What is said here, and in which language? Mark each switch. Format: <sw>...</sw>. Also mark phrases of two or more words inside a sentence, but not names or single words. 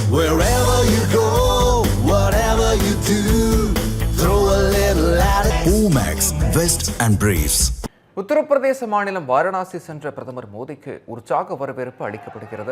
<en>Wherever you go, whatever you do, throw a little at it. Omax, Vest and Briefs.</en> <ta>உத்தரப்பிரதேச மாநிலம் வாரணாசி சென்ற பிரதமர் மோடிக்கு உற்சாக வரவேற்பு அளிக்கப்படுகிறது.</ta>